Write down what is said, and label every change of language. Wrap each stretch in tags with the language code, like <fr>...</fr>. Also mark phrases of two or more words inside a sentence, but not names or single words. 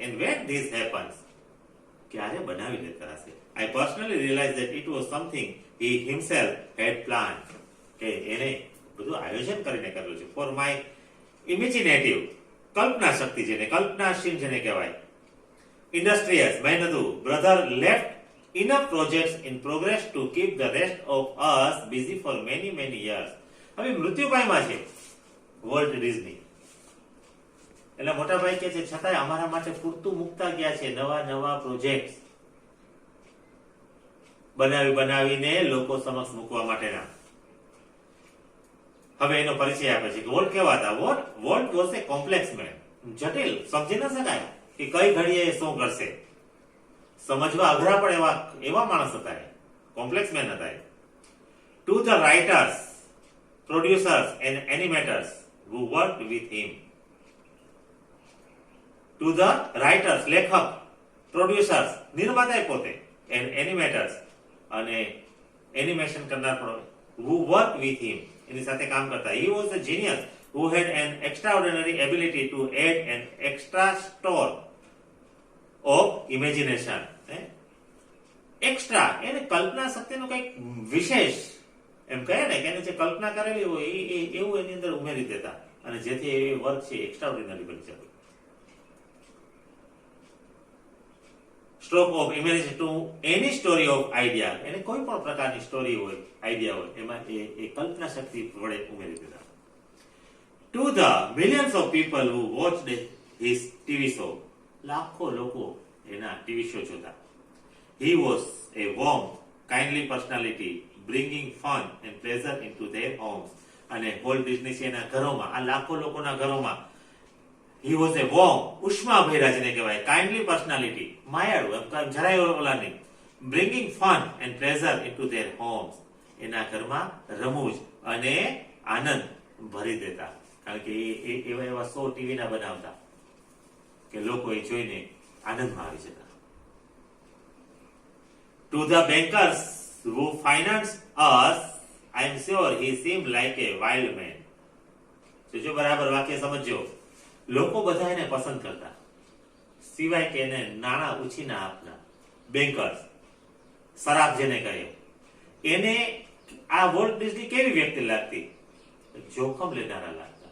<en>And when this happens,</en> <gu>ક્યારે બનાવી લેતા હશે?</gu> <en>I personally realize that it was something he himself had plan,</en> <gu>કે એને બધું આયોજન કરીને કરેલું છે.</gu> <en>For my imaginative,</en> <gu>કલ્પના શક્તિ જેને, કલ્પનાશીલ જેને કહેવાય,</gu> <en>industrious, મહેનતુ brother left enough projects in progress to keep the rest of us busy for many years.</en> <gu>હવે મૃત્યુ પામ્યા છે વોલ્ટ ડિઝની. એટલે મોટા ભાઈ કે છે છતાંય અમારા માટે પૂરતું મુકતા ગયા છે નવા પ્રોજેક્ટ બનાવીને લોકો સમક્ષ મૂકવા માટેના. હવે એનો પરિચય આપે છે કે વોલ્ટ કેવા હતા.</gu> <en>Walt was a complex man.</en> <gu>જટિલ, સમજી ન શકાય કે કઈ ઘડીએ શું કરશે, સમજવા અઘરા પણ એવા માણસ હતા,</gu> <en>complex man</en> <gu>હતા.</gu> <en>To the writers, producers and animators who worked with him. To the writers, લેખક, પ્રોડ્યુસર્સ,</en> <gu>નિર્માતા પોતે,</gu> <en>and animators,</en> <gu>અને એનિમેશન કરનાર</gu> <en>who worked with him,</en> <gu>એની સાથે કામ કરતા.</gu> <en>He was a genius who had an extraordinary ability to add an extra store of imagination.</en> <gu>એક્સ્ટ્રા, એને કલ્પના શક્તિનું કંઈક વિશેષ એમ કહે ને, કે એને જે કલ્પના કરેલી હોય એવું એની અંદર ઉમેરી દેતા, અને જેથી એ વર્ક છે એક્સ્ટ્રાઓર્ડિનરી બની જતું.</gu> <en>stroke of imagination to any story of idea,</en> <gu>એને કોઈ પણ પ્રકારની સ્ટોરી હોય, આઈડિયા હોય, એમાં એ કલ્પના શક્તિ વડે ઉમેરી દેતા.</gu> <en>To the millions of people who watched his TV show,</en> <gu>લાખો લોકો એના ટીવી શો જોતા.</gu> <en>He was a warm, kindly personality, bringing fun and pleasure into their homes.</en> <gu>અને વોલ્ટ ડિઝની છે એના ઘરોમાં, આ લાખો લોકોના ઘરોમાં,</gu> <en>he was a warm,</en> <gu>ઉષ્મા ભર્યા જેને કહેવાય,</gu> <en>kindly personality,</en> <gu>માયાળુ, એમ જરાય ઓલા નહીં,</gu> <en>bringing fun and pleasure into their homes.</en> <gu>એના ઘરમાં રમૂજ અને આનંદ ભરી દેતા, કારણ કે એવા શો ટીવી ના બનાવતા કે લોકો એ જોઈને આનંદમાં આવી જતા.</gu> <en>To the bankers who financed us, I am sure he seemed like a wild man.</en> <gu>જો બરાબર વાક્ય સમજો. લોકો બધા એને પસંદ કરતા, સિવાય કે એને નાણાં ઉછીના આપના. બેન્કર્સ, શરાબ જેને કહે, એને આ વોલ્ટ ડિઝની કેવી વ્યક્તિ લાગતી? જોખમ લેનારા લાગતા.</gu>